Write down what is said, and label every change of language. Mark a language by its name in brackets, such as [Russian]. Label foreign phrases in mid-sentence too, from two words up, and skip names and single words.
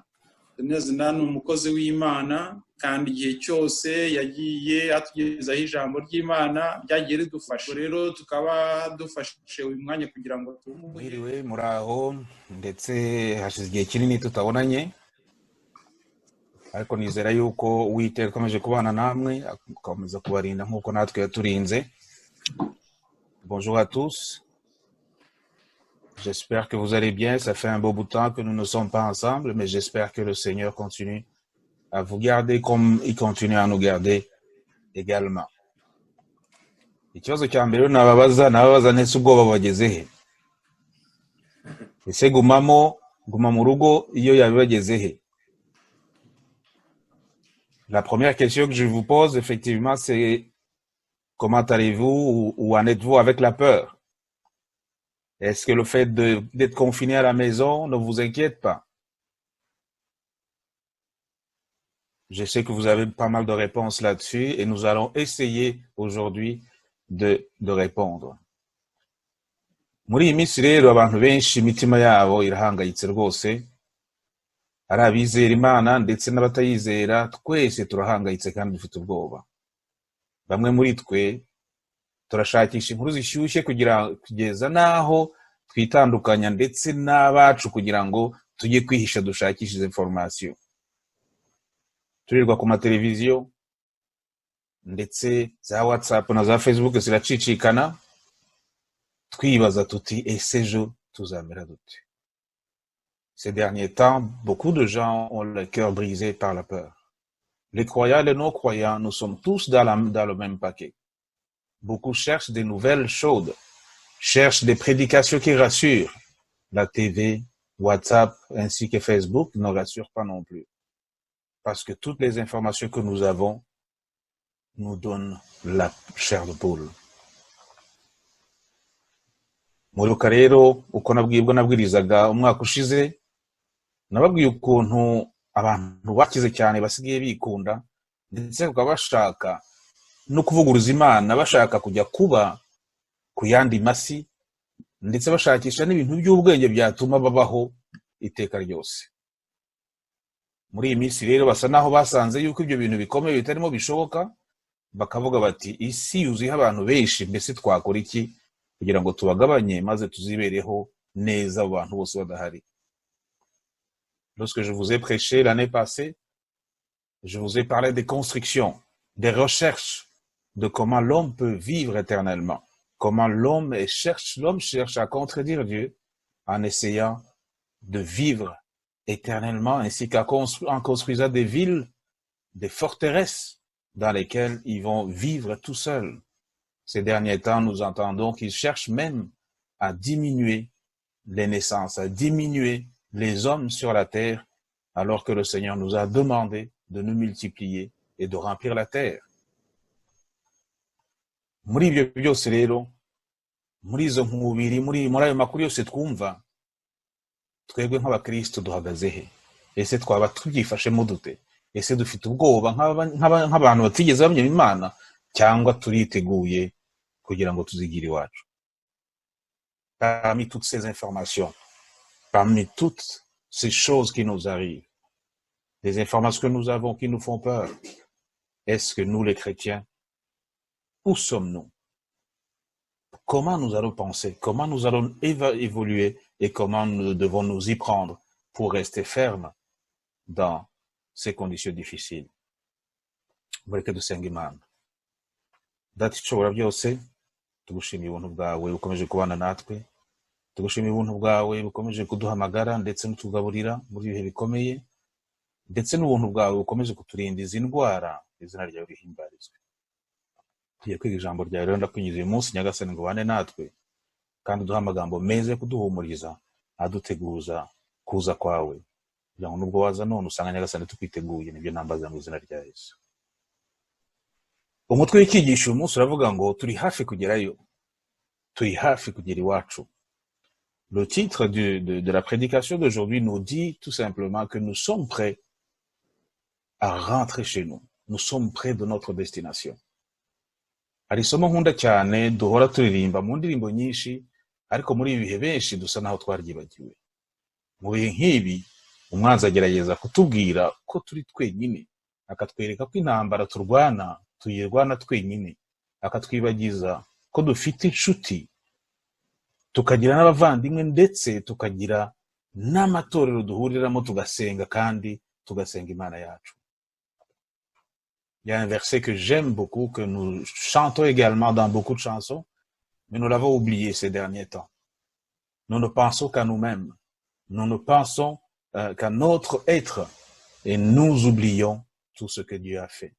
[Kinyarwanda] Donald ni umukozi w'Imana, kandi igihe cyose yagiye atugezaho ijambo ry'Imana ryagiye ridufasha. Rero tukaba dufashe uyu mwanya kugira ngo Mwiriwe muraho, ndetse hashize igihe kinini tutabonanye, ariko nizera yuko Uwiteka akomeje kubana namwe, akomeza kubarinda nk'uko natwe yaturinze. [French] Bonjour à tous. J'espère que vous allez bien. Ça fait un beau bout de temps que nous ne sommes pas ensemble, mais j'espère que le Seigneur continue à vous garder comme il continue à nous garder également. [Kinyarwanda] Ikibazo cya mbere nababaza nese ubwoba bageze he? Ese guma mu rugo iyo yabibageze he? [French] La première question que je vous pose, effectivement, c'est comment allez-vous ou en êtes-vous avec la peur? Est-ce que le fait d'être confiné à la maison ne vous inquiète pas? Je sais que vous avez pas mal de réponses là-dessus et nous allons essayer aujourd'hui de répondre. [Kinyarwanda] Muri iyi minsi rero abantu benshi imitima yabo irahangayitse rwose, ari abizera Imana ndetse n'abatayizera, twese turahangayitse kandi dufite ubwoba. Bamwe muri twe turashakisha inkuru zishyushye kugeza naho twitandukanya ndetse n'abacu kugira ngo tujye kwihisha dushakishe izo information. Turirwa ku mateleviziyo ndetse za WhatsApp na za Facebook ziracicikana, twibaza tuti ese ejo tuzamera dute? [French] Ces derniers temps, beaucoup de gens ont le cœur brisé par la peur. Les croyants et les non-croyants, nous sommes tous dans le même paquet. Beaucoup cherchent des nouvelles chaudes, cherchent des prédications qui rassurent. La TV, WhatsApp ainsi que Facebook ne rassurent pas non plus. Parce que toutes les informations que nous avons nous donnent la chair de poule. [Kinyarwanda] Muribuka rero uko nabwirizaga umwaka ushize, nababwiye ukuntu abantu bakize cyane basigaye bikunda, ndetse bakaba bashaka no kuvuguruza Imana, bashaka kujya kuba ku yandi masi, ndetse bashakisha n'ibintu by'ubwenge byatuma babaho iteka ryose. Muri iyi minsi rero basa naho basanze yuko ibyo bintu bikomeye bitarimo bishoboka, bakavuga bati isi yuzuyeho abantu benshi, mbese twakora iki kugira ngo tubagabanye maze tuzibereho neza abo bantu bose badahari. [French] Lorsque je vous ai prêché l'année passée, je vous ai parlé des constructions, des recherches de comment l'homme peut vivre éternellement, comment l'homme cherche à contredire Dieu en essayant de vivre éternellement, ainsi qu'en construisant des villes, des forteresses dans lesquelles ils vont vivre tout seuls. Ces derniers temps, nous entendons qu'ils cherchent même à diminuer les naissances, à diminuer les hommes sur la terre, alors que le Seigneur nous a demandé de nous multiplier et de remplir la terre. [Kinyarwanda] Muri ibyo byose rero, muri izo nkubiri, muri ayo makuru yose twumva, twebwe nk'abakristo duhagaze he? Ese twaba tubyifashemo dute? Ese dufite ubwoba nk'abantu batigeze bamenya Imana, cyangwa turiteguye kugira ngo tuzigire iwacu? [French] Parmi toutes ces informations, parmi toutes ces choses qui nous arrivent, les informations que nous avons qui nous font peur, est-ce que nous les chrétiens, où sommes-nous? Comment nous allons penser? Comment nous allons évoluer? Et comment nous devons nous y prendre pour rester fermes dans ces conditions difficiles? [Kinyarwanda] Mureke dusenga Imana. Data ishobora byose, tugushimiye ubuntu bwawe bukomeje kubana natwe, tugushimiye ubuntu bwawe bukomeje kuduhamagara ndetse n'utugaburira muri ibihe bikomeye, ndetse n'ubuntu bwawe bukomeje kuturinda izi ndwara, izina ryawe rihimbarizwe. Tugiye kwiga ijambo ryawe rero, ndakwinginze uyu munsi Nyagasani ngo ubane natwe, kandi uduhe amagambo meza yo kuduhumuriza, aduteguza kuza kwawe, kugira ngo nubwo waza none usanga Nyagasani tukwiteguye. Nibyo nambaza mu izina rya Yesu. Umutwe w'icyigisho uyu munsi uravuga ngo turi hafi kugerayo, turi hafi kugera iwacu. [French] Le titre de la prédication d'aujourd'hui nous dit tout simplement que nous sommes prêts à rentrer chez nous. Nous sommes près de notre destination. [Kinyarwanda] Hari isomo nkunda cyane duhora turirimba mu ndirimbo nyinshi, ariko muri ibi bihe benshi dusa naho twaryibagiwe. Mu bihe nk'ibi umwanzi agerageza kutubwira ko turi twenyine, akatwereka ko intambara turwana tuyirwana twenyine, akatwibagiza ko dufite inshuti, tukagira n'abavandimwe, ndetse tukagira n'amatorero duhuriramo tugasenga, kandi tugasenga Imana yacu. [French] Il y a un verset que j'aime beaucoup, que nous chantons également dans beaucoup de chansons, mais nous l'avons oublié ces derniers temps. Nous ne pensons qu'à nous-mêmes. Nous ne pensons qu'à notre être, et nous oublions tout ce que Dieu a fait.